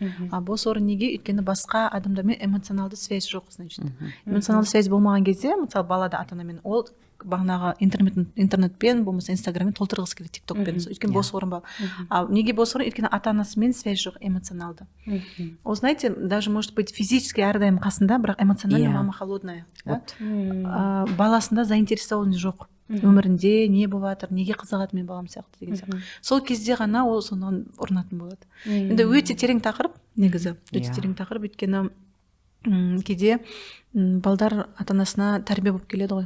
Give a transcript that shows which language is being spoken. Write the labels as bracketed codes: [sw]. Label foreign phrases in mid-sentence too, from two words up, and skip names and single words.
[kk] Бос орын неге? Өйткені басқа адамдармен эмоционалды связь жоқ, значит. Эмоционалды связь болмаған кезде, мысалы, балада ата-анамен, ол бағанағы интернетпен, болмаса инстаграммен толтырғысы келеді, тиктокпен. Өйткені бос орын бар. Неге бос орын? Өйткені ата-анасымен связь жоқ, эмоционалды. Ол, [ru] знаете, даже может быть физически [kk] әрдайым қасында, бірақ [ru] эмоционально мама холодная. [kk] Баласында заинтересованность жоқ. Өмірінде не болып жатыр, неге қызығады мен балам сияқты деген сияқты. Сол кезде ғана ол сонан ұрынатын болады. Енді өте терең тақырып, негізі. Өте терең тақырып, өйткені кейде балдар ата-анасына тәрбие болып келеді ғой.